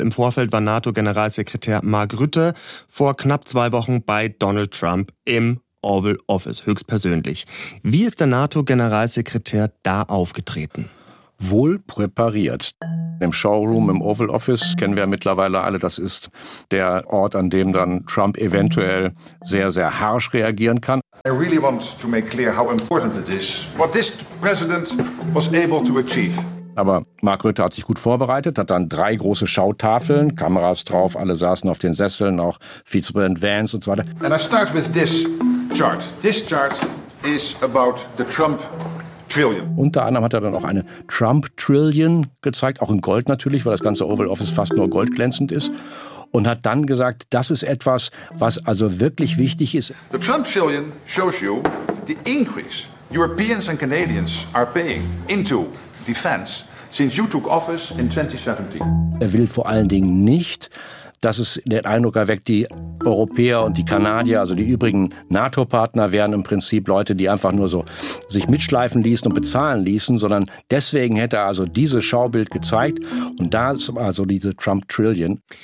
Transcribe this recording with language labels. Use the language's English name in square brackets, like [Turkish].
[German] Im Vorfeld war NATO-Generalsekretär Mark Rutte vor knapp 2 Wochen bei Donald Trump im Oval Office, höchstpersönlich. Wie ist der NATO-Generalsekretär da aufgetreten? Wohl präpariert. im Showroom, im Oval Office, kennen wir ja mittlerweile alle. Das ist der Ort, an dem dann Trump eventuell sehr, sehr harsch reagieren kann. [English] I really want to make clear how important it is, what this president was able to achieve. [German] Aber Mark Rutte hat sich gut vorbereitet, hat dann drei große Schautafeln, Kameras drauf, alle saßen auf den Sesseln, auch Vizepräsident Vance und so weiter. [English] And I start with this chart. This chart is about the Trump Trillion. [German] Unter anderem hat er dann auch eine Trump Trillion gezeigt, auch in Gold natürlich, weil das ganze Oval Office fast nur goldglänzend ist. Und hat dann gesagt, das ist etwas, was also wirklich wichtig ist. [English] The Trump Trillion shows you the increase Europeans and Canadians are paying into defense since you took office in 2017. [German] Er will vor allen Dingen nicht, dass es den Eindruck erweckt, die Europäer und die Kanadier, also die übrigen NATO-Partner, wären im Prinzip Leute, die einfach nur so sich mitschleifen ließen und bezahlen ließen, sondern deswegen hätte er also dieses Schaubild gezeigt und da ist also diese Trump-Trillion.